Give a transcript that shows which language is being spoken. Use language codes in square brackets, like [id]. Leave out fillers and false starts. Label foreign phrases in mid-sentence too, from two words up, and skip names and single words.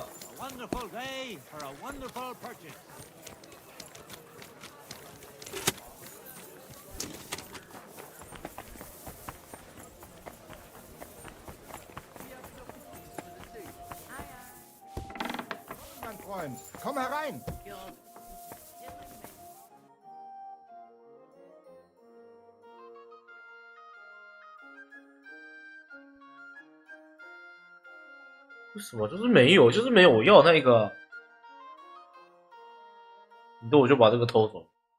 [en] A wonderful day for a wonderful purchase. [de] Mein Freund, komm herein. [zh] 为什么就是没有，就是没有我要那个？你的我就把这个偷走。